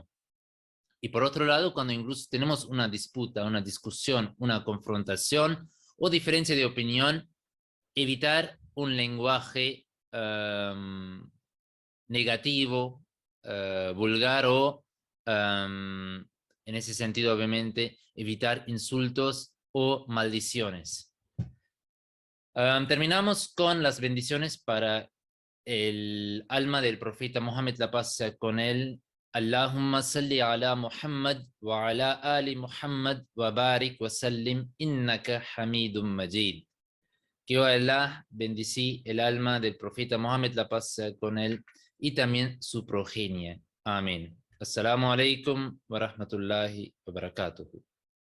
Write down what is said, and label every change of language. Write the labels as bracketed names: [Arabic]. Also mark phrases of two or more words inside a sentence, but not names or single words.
[Spanish] Y por otro lado, cuando incluso tenemos una disputa, una discusión, una confrontación o diferencia de opinión, evitar un lenguaje negativo, vulgar o En ese sentido, obviamente, evitar insultos o maldiciones. Terminamos con las bendiciones para el alma del profeta Mohammed, la paz sea con él. [Arabic] اللهم صل على محمد وعلى آل محمد وبارك وسلم إنك حميد مجيد. [Spanish] Que Allah bendicí el alma del profeta Mohammed, la paz sea con él, y también su progenie. Amén. [Arabic] السلام عليكم ورحمة الله وبركاته.